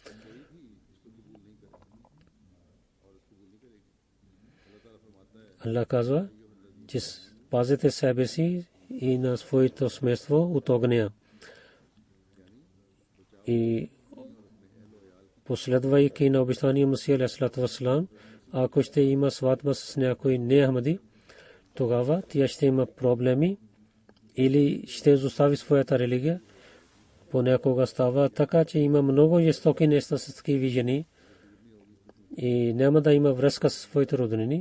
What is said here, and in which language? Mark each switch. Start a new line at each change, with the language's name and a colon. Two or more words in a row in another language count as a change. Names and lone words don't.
Bulgarian: Allah казва, че пазете себе си и на своето семейство от огня. И последвайки на обещания Масия
Arabic: عليه الصلاة والسلام,
Bulgarian: ако ще има сватба с някой не Ахмади, тогава тя ще има проблеми или ще изостави своята религия. Понякога става така, че има много жестоки неща с такива жени и няма да има връзка с своите роднини.